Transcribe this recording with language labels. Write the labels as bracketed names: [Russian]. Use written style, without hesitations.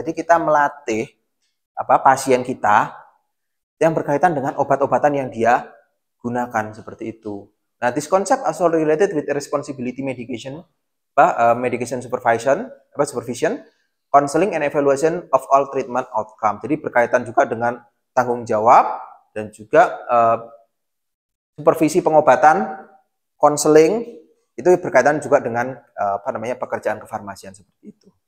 [Indonesian] Jadi kita melatih pasien kita yang berkaitan dengan obat-obatan yang dia gunakan seperti itu. [English] Nah, this concept also related with responsibility medication, medication supervision, counseling and evaluation of all treatment outcome. [Indonesian] Jadi berkaitan juga dengan tanggung jawab dan juga supervisi pengobatan, konseling, itu berkaitan juga dengan pekerjaan kefarmasian seperti itu.